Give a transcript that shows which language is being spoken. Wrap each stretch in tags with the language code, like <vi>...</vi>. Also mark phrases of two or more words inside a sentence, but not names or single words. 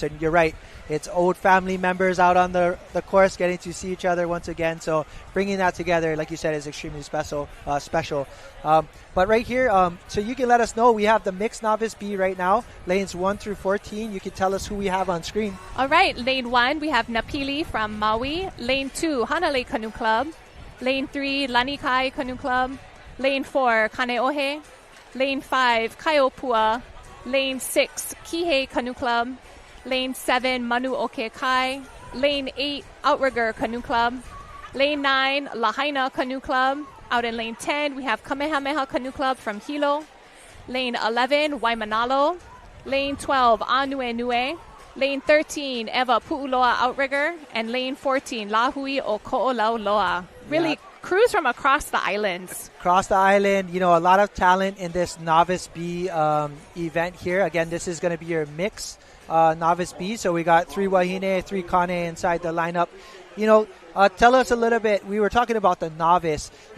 <en>And you're right, it's old family members out on the course getting to see each other once again. So bringing that together, like you said, is extremely special. But right here, so you can let us know, we have the mixed novice B right now, lanes 1 through 14. You can tell us who we have on screen. All right, lane 1, we have Napili from Maui. Lane 2, Hanalei Canoe Club. Lane 3, Lanikai Canoe Club. Lane 4, Kaneohe. Lane 5, Kaiopua. Lane 6, Kihei Canoe Club. Lane 7, Manu Oke Kai. Lane 8, Outrigger Canoe Club. Lane 9, Lahaina Canoe Club. Out in lane 10, we have Kamehameha Canoe Club from Hilo. Lane 11, Waimanalo. Lane 12, Anuenue. Lane 13, Eva Pu'uloa Outrigger. And lane 14, Lahui o Ko'olauloa. Really crews from across the islands. Across the island, you know, a lot of talent in this Novice B event here. Again, this is going to be your mix Novice B. So we got 3 Wahine, 3 Kane inside the lineup. You know, tell us a little bit. We were talking about the novice.</en>